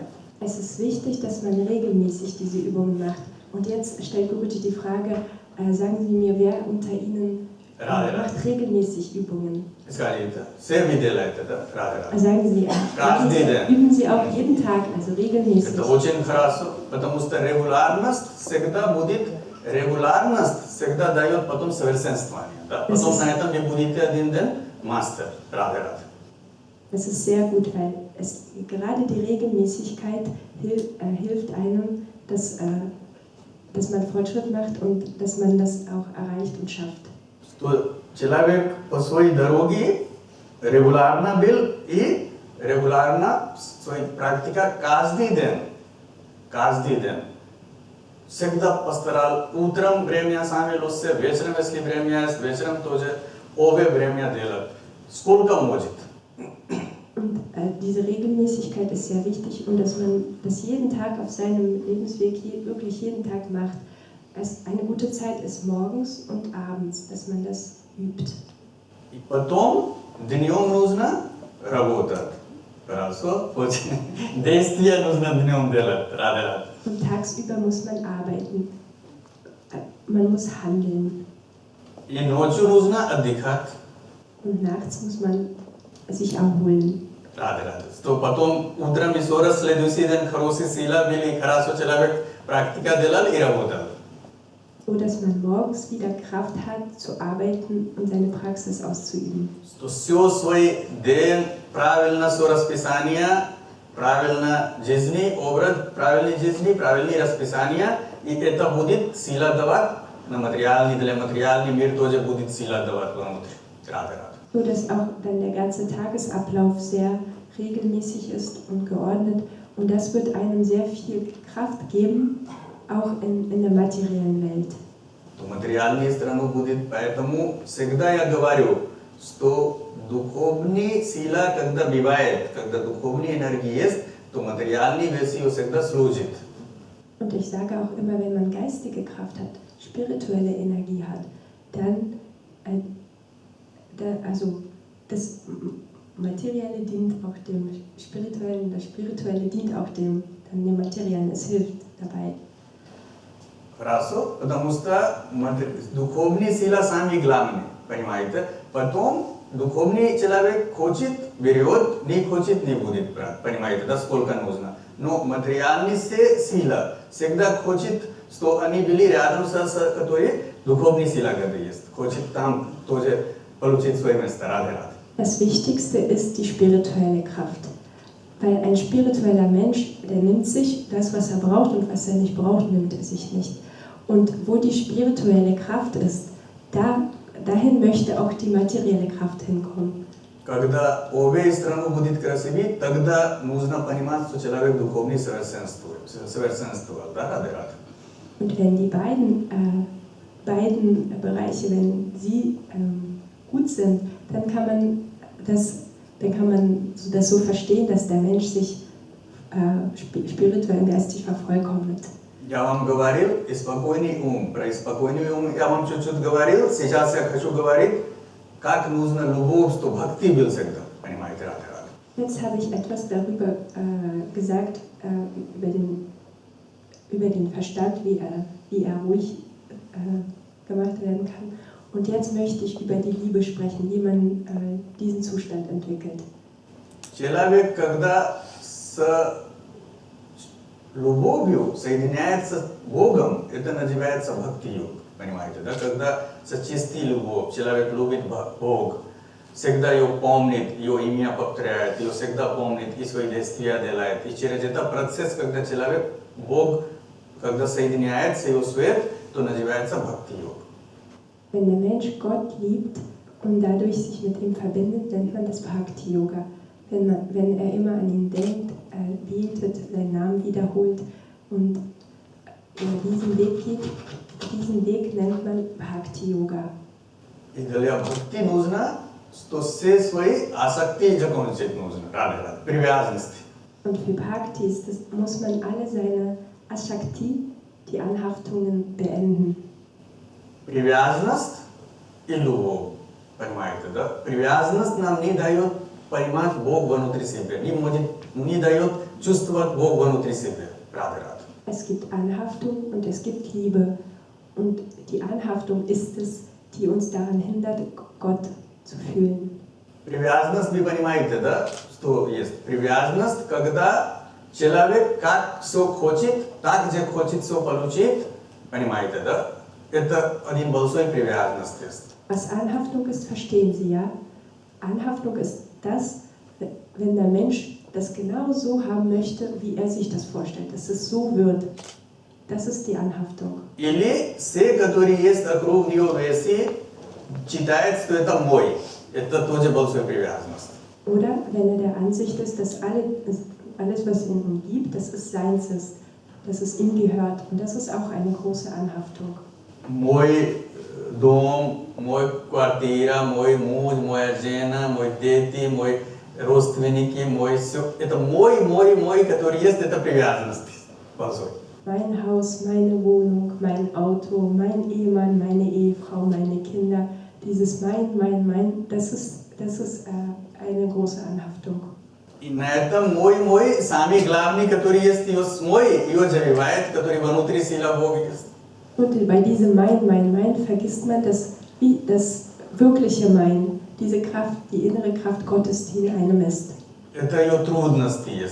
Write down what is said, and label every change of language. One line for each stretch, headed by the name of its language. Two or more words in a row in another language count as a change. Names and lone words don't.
German: Es ist wichtig, dass man regelmäßig diese Übungen macht. Und jetzt stellt Guruji die Frage, sagen Sie mir, wer unter Ihnen macht regelmäßig Übungen?
Russian: Скажите, все вы делаете, да? Радhe.
German: Sagen Sie, üben Sie auch jeden Tag, also regelmäßig.
Russian: Это очень хорошо, потому что регулярность всегда дает потом совершенствование. Да? Потом на этом вы будете один день мастер. Радhe.
German: Das ist sehr gut, weil gerade die Regelmäßigkeit hilft einem, dass man Fortschritt macht und dass man das auch erreicht und schafft.
Russian: То человек по своей дороге регулярно был и регулярно своя практика каждый день. Всегда постарал утром время сами лучше, вечером, если время есть, вечером тоже обе время делать. Сколько может.
German: Und diese Regelmäßigkeit ist sehr wichtig und dass man das jeden Tag auf seinem Lebensweg wirklich jeden Tag macht. Eine gute Zeit ist morgens und abends, dass man das übt.
Russian: И потом днем нужно работать. Хорошо? Действия нужно днем делать. Радhe.
German: Und tagsüber muss man arbeiten. Man muss handeln.
Russian: И ночью нужно отдыхать.
German: Und nachts muss man sich erholen.
Russian: Радhe. То потом утром еще раз следующий день хорошие силы были, хорошо человек практика делал и работал.
German: So dass man morgens wieder Kraft hat, zu arbeiten und seine Praxis auszuüben.
Russian: То все свой день правильно все расписание, правильно жизни, образ, правильной жизни, правильные расписания, и это будет сила давать на материальный, для материальный мир тоже будет сила давать внутрь. Рада.
German: So dass auch dann der ganze Tagesablauf sehr regelmäßig ist und geordnet. Und das wird einem sehr viel Kraft geben, auch in der materiellen Welt.
Russian: То материальная страна будет, поэтому всегда я говорю, что духовная сила, когда бывает, когда духовная энергия есть, то материальные вещи всегда служит.
German: Und ich sage auch immer, wenn man geistige Kraft hat, spirituelle Energie hat, dann also das Materielle dient auch dem Spirituellen, das Spirituelle dient auch dem Materiellen, es hilft dabei.
Russian: Хорошо, потому что духовная сила сами главные, понимаете? Потом духовный человек хочет, берет, не хочет, не будет брать, понимаете? Да, сколько нужно. Но материальная сила всегда хочет, что они были рядом с которой духовная сила есть. Хочет там тоже получить свое место. Рада.
German: Das Wichtigste ist die spirituelle Kraft. Weil ein spiritueller Mensch, der nimmt sich das, was er braucht, und was er nicht braucht, nimmt er sich nicht. Und wo die spirituelle Kraft ist, dahin möchte auch die materielle Kraft hinkommen.
Russian: Когда обе страны будут красивы, тогда нужно понимать, что человек духовный совершенствовал. Да, Рада.
German: Und wenn die beiden Bereiche, wenn sie gut sind, dann kann man das so verstehen, dass der Mensch sich spirituell und geistig vervollkommnet.
Russian: Я вам говорил, спокойный ум. Про спокойный ум я вам чуть-чуть говорил. Сейчас я хочу говорить, как нужно любовь, что бхакти был всегда. Понимаете, Рада?
German: Jetzt habe ich etwas darüber gesagt, über den Verstand, wie er ruhig gemacht werden kann. Und jetzt möchte ich über die Liebe sprechen, wie man diesen Zustand entwickelt.
Russian: Человек, когда с любовью соединяется с Богом, это называется бхакти-йог. Понимаете, да? Когда с чистой любовью человек любит Бога, всегда ее помнит, ее имя повторяет, ее всегда помнит и свои действия делает. И через этот процесс, когда человек, Бог, когда соединяется его свет, то называется бхакти-йог.
German: Wenn der Mensch Gott liebt und dadurch sich mit ihm verbindet, nennt man das Bhakti-Yoga. Wenn er immer an ihn denkt, betet, seinen Namen wiederholt und diesen Weg geht, diesen Weg nennt man Bhakti-Yoga.
Russian: И для бхакти нужно, что все свои асакти закончить нужно, привязанности.
German: Und für Bhakti muss man alle seine Ashakti, die Anhaftungen, beenden.
Russian: Привязанность и любовь, понимаете, да? Привязанность нам не дает понимать Бог внутри себя, не дает чувствовать Бог внутри себя. Рада.
German: Es gibt Anhaftung und es gibt Liebe. Und die Anhaftung ist es, die uns daran hindert, Gott zu fühlen.
Russian: Привязанность, вы понимаете, да? Что есть? Привязанность, когда человек как все хочет, так же хочет все получить, понимаете, да? Это один большой привязанность есть.
German: Was Anhaftung ist, verstehen Sie, ja? Anhaftung ist das, wenn der Mensch das genau so haben möchte, wie er sich das vorstellt, dass es so wird. Das ist die Anhaftung.
Russian: Или все, которые есть вокруг него вещи, считает, что это мой. Это тоже большая привязанность.
German: Oder wenn er der Ansicht ist, dass alles, was ihn umgibt, dass es seins ist, dass es ihm gehört. Und das ist auch eine große Anhaftung.
Russian: Мой дом, мой квартира, мой муж, моя жена, мой дети, мой родственники, мой все. Это мой, который есть, это привязанность большой.
German: Mein Haus, meine Wohnung, mein Auto, mein Ehemann, meine Ehefrau, meine Kinder. Dieses mein, das ist eine große Anhaftung.
Russian: И на этом мой, самый главный, который есть, ее завивает, который внутри сила Бога есть.
German: Und bei diesem mein vergisst man das wirkliche Mein, diese Kraft, die innere Kraft Gottes, die in einem ist.
Russian: Это ее трудности есть.